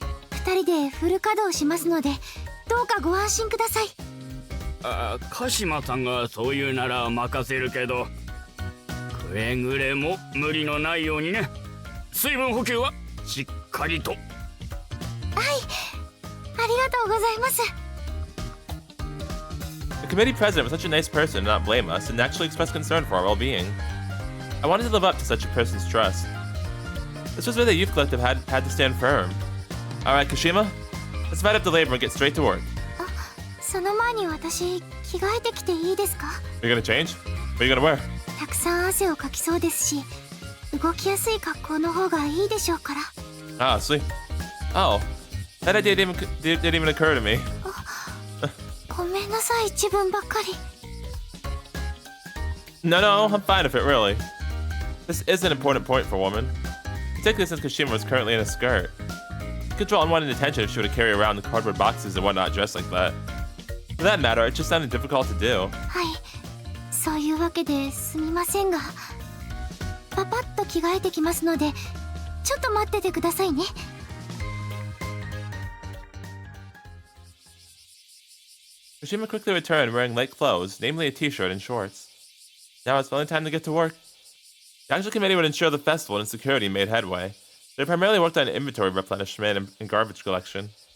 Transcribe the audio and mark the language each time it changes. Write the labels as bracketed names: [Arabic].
[Japanese] 2人でフル稼働しますのでどうかご安心ください。鹿島さんがそう言うなら任せるけど、くれぐれも無理のないようにね。水分補給はしっかりと。はい、ありがとうございます。 [English] The committee president was such a nice person to not blame us and actually express concern for our well-being. I wanted to live up to such a person's trust. This was where the youth collective had to stand firm. Alright, Kashima, let's divide up the labor and get straight to work. [Japanese] その前に私着替えてきていいですか？ [English] You're gonna change? What are you gonna wear? [Japanese] たくさん汗をかきそうですし、動きやすい格好の方がいいでしょうから。 [English] Ah, sweet. Oh, that idea didn't even occur to me. [Japanese] ごめんなさい、自分ばっかり。 [English] No, I'm fine with it, really. This is an important point for a woman, particularly since Kashima was currently in a skirt. It could draw unwanted attention if she were to carry around the cardboard boxes and whatnot dressed like that. For that matter, it just sounded difficult to do. [Japanese] はい、そういうわけですみませんが、パパッと着替えてきますので、ちょっと待っててくださいね。 [English] Kashima quickly returned wearing light clothes, namely a t-shirt and shorts. Now it's finally time to get to work. The actual committee would ensure the festival and security made headway. They primarily worked on inventory replenishment and garbage collection.